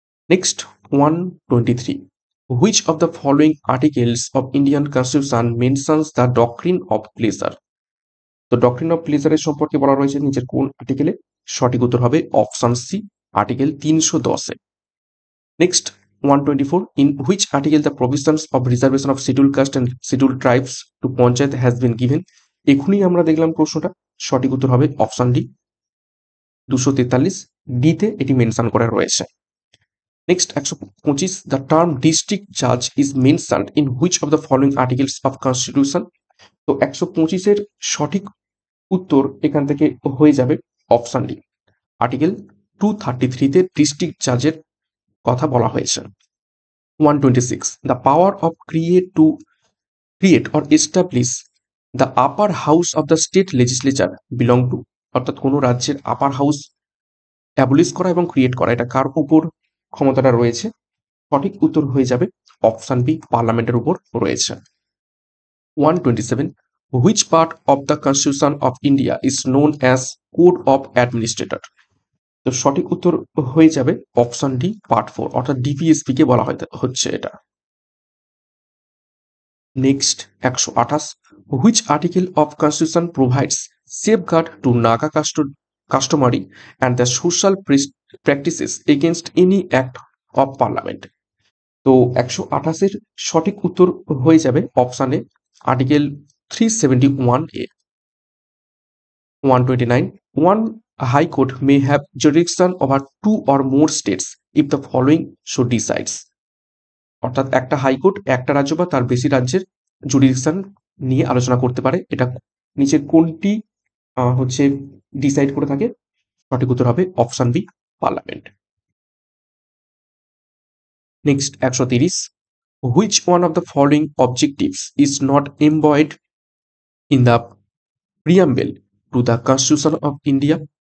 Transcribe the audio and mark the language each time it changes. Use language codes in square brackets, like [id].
[en] Next 123, which of the following articles of Indian constitution mentions the doctrine of pleasure. [bn] তো doctrine of প্লেজারের সম্পর্কে বলা রয়েছে নিচের কোন আর্টিকেলে? সঠিক উত্তর হবে option C article 310-এ। [en] Next 124, in which article the provisions of reservation of scheduled caste and scheduled tribes to panchayat has been given। [bn] এখনই আমরা দেখলাম প্রশ্নটা, সঠিক উত্তর হবে অপশন ডি 243 ডিতে এটি মেনশন করা রয়েছে। [en] Next 125, the term district Jaaz is mentioned in which of the following articles of constitution. [bn] তো 125-এর সঠিক উত্তর এখান থেকে হয়ে যাবে অপশন ডি আর্টিকেল 233-তে ডিস্ট্রিক্ট জাজের কথা বলা হয়েছে। [en] 126, the power of create or establish the upper house of the state legislature belong to, [bn] অর্থাৎ কোনো রাজ্যের আপার হাউস অ্যাবলিশ করা এবং ক্রিয়েট করা এটা কার উপর ক্ষমতাটা রয়েছে? সঠিক উত্তর হয়ে যাবে অপশন বি পার্লামেন্টের উপর রয়েছে। [en] 127, which part of the constitution of India is known as code of administrator। [bn] তো সঠিক উত্তর হয়ে যাবে অপশন ডি পার্ট 4, অর্থাৎ ডিপিএসপি কে বলা হচ্ছে এটা। [en] Next 128, which article of constitution provides safeguard to Naga customary and the social practices against any act of parliament. [bn] তো 128-এর সঠিক উত্তর হয়ে যাবে অপশানে article 371A। [en] 129, one high court may have jurisdiction over two or more states if the following so decides। [bn] অর্থাৎ একটা high court একটা রাজ্য বা তার বেশি রাজ্যের জুরিডিকশন নিয়ে আলোচনা করতে পারে। এটা নিচের কোনটি হচ্ছে ডিসাইড করে থাকে? সঠিক উত্তর হবে option B, parliament. [en] Next 130, which one of the following objectives is not embodied in the preamble to the constitution of India?